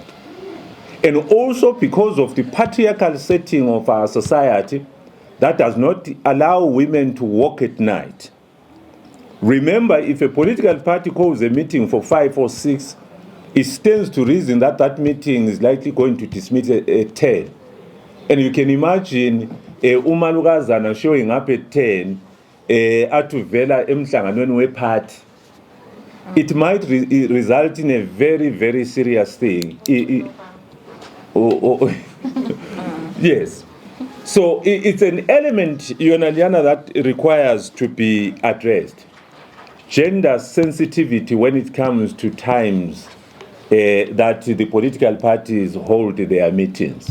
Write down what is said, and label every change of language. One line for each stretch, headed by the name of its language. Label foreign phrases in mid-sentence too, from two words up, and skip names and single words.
English: And also because of the patriarchal setting of our society that does not allow women to work at night. Remember, if a political party calls a meeting for 5 or 6, it stands to reason that that meeting is likely going to dismiss at 10. And you can imagine umalukazana showing up at 10
North Ndebele: atuvela emhlanganweni weparty.
English: It might result in a very, very serious thing. Yes. So it's an element, Yonaliana, that requires to be addressed. Gender sensitivity when it comes to times that the political parties hold their meetings.